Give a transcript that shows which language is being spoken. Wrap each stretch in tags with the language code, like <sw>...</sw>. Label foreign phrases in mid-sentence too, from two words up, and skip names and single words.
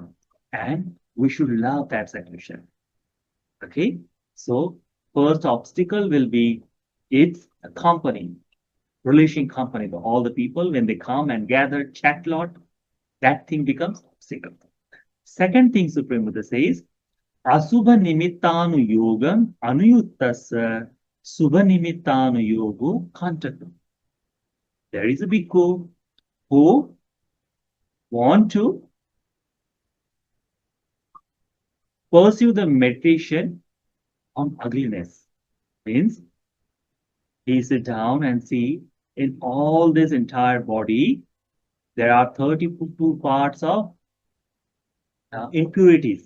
<en>And we should love that seclusion. Okay? So first obstacle will be it's a company, relation company. All the people, when they come and gather, chat lot, that thing becomes obstacle. Second thing Supreme Buddha says,</en> <pi>Asubha nimittanu yogam anuyuttasa subha nimittanu yogu Kaṇṭaka.</pi> <en>There is a bhikkhu who want to pursue the meditation on ugliness. Means he sit down and see in all this entire body, there are 32 parts of impurities.</en>